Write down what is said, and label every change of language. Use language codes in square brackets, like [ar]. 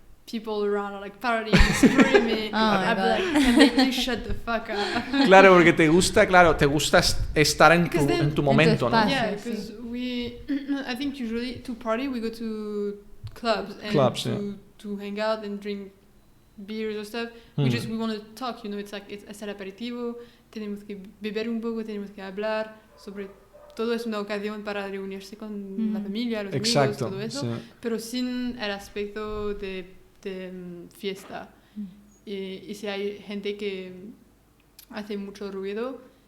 [en] people around are like partying, screaming. I'd be like, can they please shut the fuck up? [es] Claro, porque te gusta estar en tu momento, ¿no? [en] Yeah, because I think usually to party we go to clubs and to hang out and drink beers or stuff. We want to talk, it's like [es] es el aperitivo, tenemos que beber un poco, tenemos que hablar sobre todo, es una ocasión para reunirse con la familia, los amigos, todo eso, pero sin el aspecto de fiesta. Y si hay gente que hace mucho ruido,